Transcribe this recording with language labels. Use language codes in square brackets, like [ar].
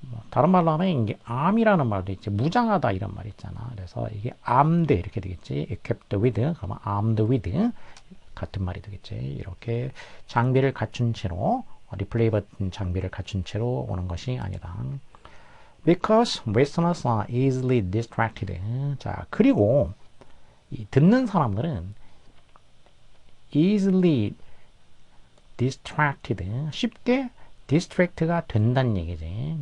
[ko] 다른 말로 하면 이게 arm이라는 말도 있지. 무장하다 이런 말 있잖아. 그래서 이게 armed 이렇게 되겠지. [en] equipped with [ko] 그러면 [en] armed with [ko] 같은 말이 되겠지. 이렇게 장비를 갖춘 채로 리플레이 버튼 장비를 갖춘 채로 오는 것이 아니다. [en] Because listeners are easily distracted. [ko] 자, 그리고 이 듣는 사람들은 [en] easily distracted, [ko] 쉽게 distract가 된다는 얘기지.